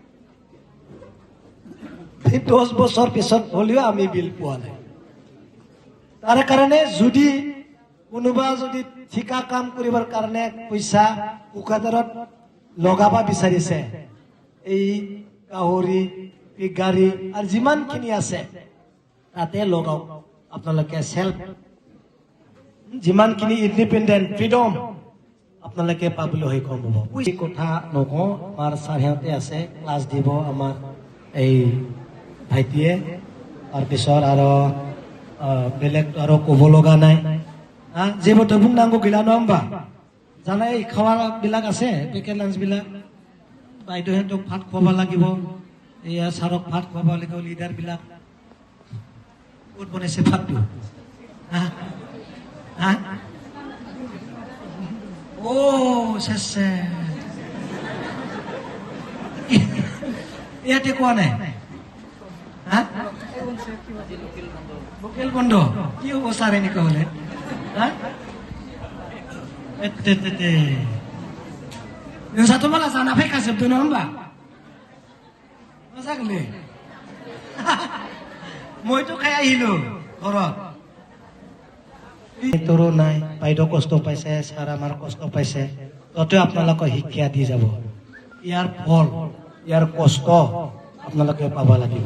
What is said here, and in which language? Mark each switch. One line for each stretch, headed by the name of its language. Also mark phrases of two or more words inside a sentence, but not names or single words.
Assamese: 10 বছৰ পিছত হলিও আমি বিল পোৱা নাই তাৰ কাৰণে যদি কোনোবা যদি ঠিকা কাম কৰিবৰ কাৰণে পইচা কোকৰাঝাৰত লগাবা বিচাৰিছে এই কাহৰি পিগাৰি আৰু যিমানখিনি আছে তাতে লগাও আপোনালোকে সেলফ যিমানখিনি
English: independent freedom
Assamese: আপোনালোকে পাবলৈ সক্ষম হ'ব। এই কথা নকওঁ, আমাৰ ছাৰহঁতে আছে, ক্লাছ দিব আমাৰ এই ভাইটিয়ে। তাৰপিছত আৰু বেলেগ আৰু ক'ব লগা নাই।
Bodo: যেহেতু বুंनांगौ गैला नङा होमबा?
Assamese: জানাই খাৱাবিলাক আছে,
English: packet lunchবিলাক।
Assamese: বাইদেউহঁতক ভাত খুৱাব লাগিব, এয়া ছাৰক ভাত খুৱাব লাগিব, লিডাৰবিলাক। ক'ত বনাইছে ভাতটো? চেছে ইয়াতে কোৱা নাই। লোকেল বন্ধ কি হ'ব ছাৰ এনেকুৱা হ'লে?
Bodo: नोंसाथ' माला जाना फैखाजोबदों नङा होमबा? मा जागोनलै?
Assamese: মইতো খাই আহিলো ঘৰত। তোৰো নাই, বাইদেউ কষ্ট পাইছে, ছাৰ আমাৰ কষ্ট পাইছে, ততে আপোনালোকক শিক্ষা দি যাব। ইয়াৰ ফল, ইয়াৰ কষ্ট আপোনালোকে পাব লাগিব।